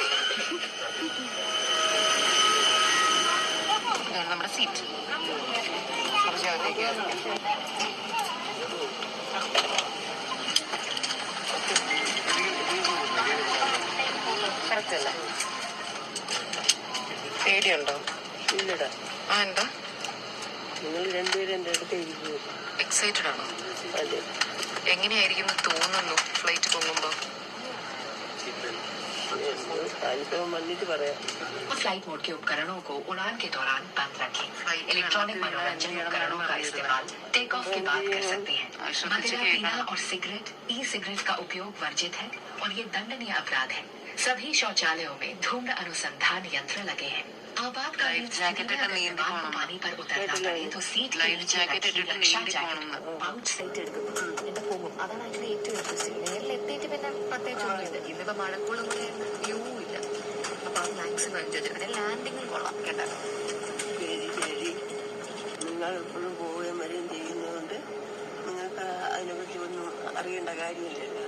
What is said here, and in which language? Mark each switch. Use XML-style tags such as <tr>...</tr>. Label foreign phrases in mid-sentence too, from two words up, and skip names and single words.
<ml>നമ്മുടെ സീറ്റ് കറക്റ്റ് അല്ല. പേടിയുണ്ടോ? ഇല്ലടാ. എന്താ? നിങ്ങൾ 2 പേരും എന്റെ അടുത്ത് ഇരിക്കുന്നു. എക്സൈറ്റഡ് ആണോ? അതെ. എങ്ങനെയായിരിക്കും തോന്നുന്നു ഫ്ലൈറ്റ് പൊങ്ങുമ്പോ?</ml> <hi>फ्लाइट मोड के उपकरणों को उड़ान के दौरान बंद रखें। इलेक्ट्रॉनिक मनोरंजन उपकरणों का इस्तेमाल</hi> <en>take off</en> <hi>के बाद कर सकते हैं। मदिरा पीना और सिगरेट, ई सिगरेट का उपयोग वर्जित है और ये दंडनीय अपराध है। सभी शौचालयों में धूम्र अनुसंधान यंत्र लगे हैं। आपातकालीन स्थिति में अगर पानी पर उतरना पड़े तो सीट के नीचे रखी रक्षा जैकेट</hi> <en>pouch set</en> <ml>എടുക്കും പോകും. അതാണ് അതിൽ ഏറ്റവും ഇൻട്രസ്റ്റിംഗ്. നേരിൽ എത്തിയിട്ട് പിന്നെ പ്രത്യേകിച്ചൊന്നുമില്ല. ഇന്നിപ്പോ മഴക്കോളം കൂടെ വ്യൂ ഇല്ല. അപ്പൊ അത്</ml> <en>maximum enjoy</en> <ml>ചെയ്യും. പിന്നെ ലാൻഡിങ്ങും കൊള്ളാം കേട്ടോ. നിങ്ങൾ എപ്പോഴും പോവുകയും വരികയും ചെയ്യുന്നതുകൊണ്ട് നിങ്ങൾക്ക് അതിനെപ്പറ്റി ഒന്നും അറിയേണ്ട കാര്യമില്ലല്ലോ.</ml>